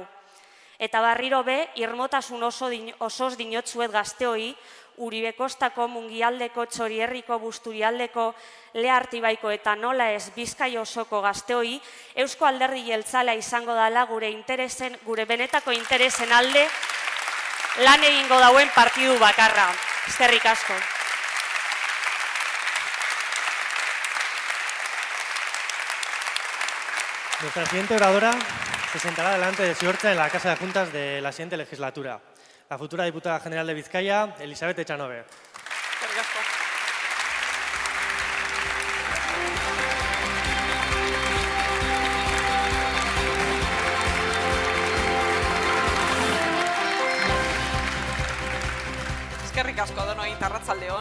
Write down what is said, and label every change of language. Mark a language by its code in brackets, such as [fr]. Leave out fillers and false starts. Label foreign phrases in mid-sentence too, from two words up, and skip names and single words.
[eu] Eta barriro be, irmotasun osoz dinotzuet gazteoi, Uribe Kostako, Mungialdeko, Txorierriko, Busturialdeko, Lehartibaiko eta nola ez Bizkai osoko gazteoi, Eusko Alderdi Jeltzalea izango dela gure benetako interesen alde lan egingo dauen partidu bakarra. Eskerrik asko. [es] Nuestra siguiente oradora se sentará delante de Ziortza en la Casa de Juntas de la siguiente legislatura. La futura diputada general de Vizcaya, Elisabet Echanover. [eu] Eskerrik asko denoi arratsaldeon.